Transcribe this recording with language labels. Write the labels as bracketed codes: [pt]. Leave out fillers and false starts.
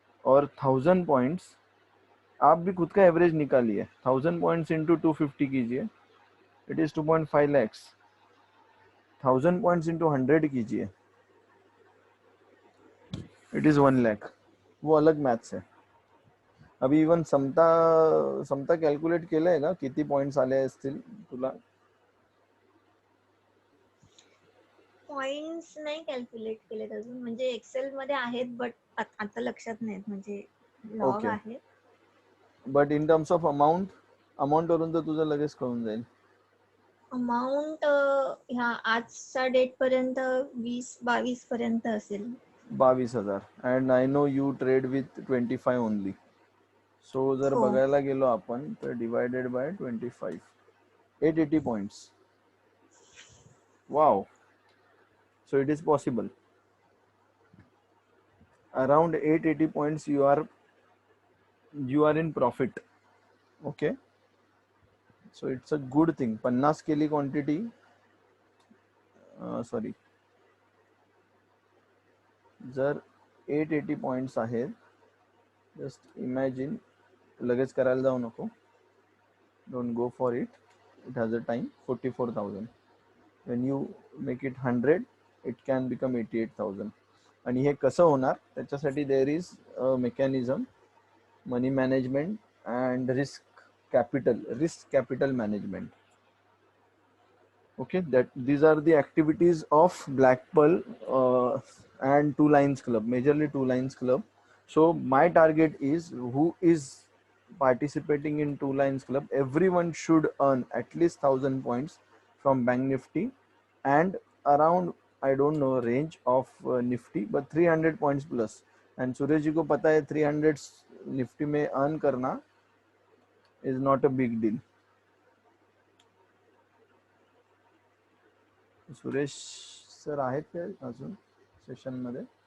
[hi] और 1000 पॉइंट्स आप भी खुद का एवरेज निकालिए, 1000 पॉइंट्स इंटू 250 कीजिए, [en] It is 2.5 lakhs. [hi] 1000 points into 100 कीजिए, [en] It is 1 lakh. [mr] वो अलग मॅथ्स आहे। अभी इवन समता कॅल्क्युलेट केलंय का किती पॉइंट्स आले असतील तुला? पॉइंट्स नाही कॅल्क्युलेट केलेत अजून, म्हणजे एक्सेल मध्ये आहेत बट आता लक्षात नाहीत, म्हणजे लॉग ओके, आहे. But in terms of amount वरून तर तुझं लगेच कळून जाईल। अमाऊंट ह्या आजच्या डेट पर्यंत 20-22 पर्यंत असेल. [en] 22,000 and I know you trade with 25 only. [mr] So जर हो. बघायला गेलो आपण तर divided by 25, 880 points. [en] Wow, so it is possible. Around 880 points you are in profit. Okay, so it's a good thing. [mr] 50 केली क्वांटिटी, सॉरी, जर 880 पॉइंट्स आहेत, just imagine, लगेच करायला जाऊ नको, [en] Don't go for it, it has a time. 44,000 when you make it 100 it can become 88,000। [mr] आणि हे कसं होणार त्याच्यासाठी [en] There is a mechanism, money management and risk capital management. Okay, that these are the activities of Black Pearl and Two Lines Club, majorly Two Lines Club. So my target is, who is participating in Two Lines Club, everyone should earn at least 1000 points from Bank Nifty and around, I don't know range of Nifty, but 300 points plus। and Suresh ji [hi] को पता है [en] 300 Nifty में earn करना is not a big deal। [mr] Suresh sir आहेत का अजून session मध्ये?